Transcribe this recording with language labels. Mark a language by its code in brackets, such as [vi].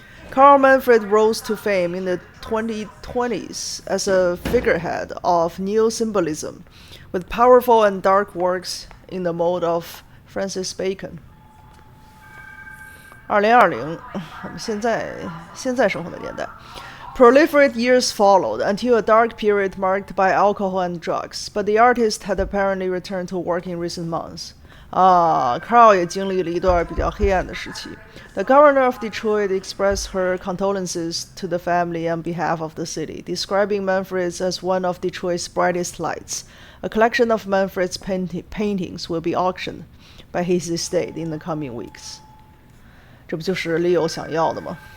[en] Carl Manfred rose to fame in the 2020s as a figurehead of neo-symbolism, with powerful and dark works in the mode of Francis Bacon. [zh] 2020，我们现在生活的年代。 [en] Proliferate years followed until a dark period marked by alcohol and drugs, but the artist had apparently returned to work in recent months. [zh] Carl 也经历了一段比较黑暗的时期。 [en] The governor of Detroit expressed her condolences to the family on behalf of the city, describing Manfred's as one of Detroit's brightest lights. A collection of Manfred's paintings will be auctioned by his estate in the coming weeks. [zh] 这不就是 Leo 想要的吗？